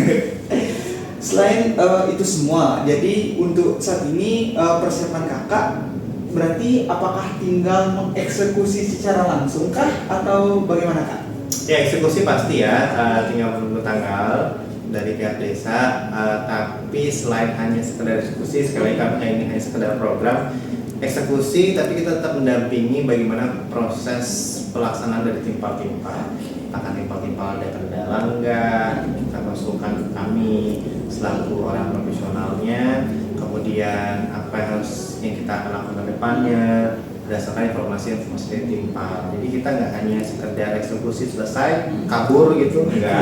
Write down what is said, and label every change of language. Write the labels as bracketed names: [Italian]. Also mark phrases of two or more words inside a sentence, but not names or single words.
[Indonesian] Selain itu semua, jadi untuk saat ini persiapan Kakak berarti apakah tinggal mengeksekusi secara langsung kah atau bagaimana Kak? Ya, eksekusi pasti ya, tinggal menunggu tanggal dari pihak desa. Tapi selain hanya sekedar eksekusi, sekali kami ini hanya sekedar program eksekusi, tapi kita tetap mendampingi bagaimana proses pelaksanaan dari timpal-timpal. Akan timpal-timpal ada kendala enggak, kita masukkan ke kami selaku orang profesionalnya, kemudian apa yang harus yang kita akan lakukan ke depannya berdasarkan informasi dari timpal. Jadi kita nggak hanya sekedar eksekusi selesai kabur gitu, enggak.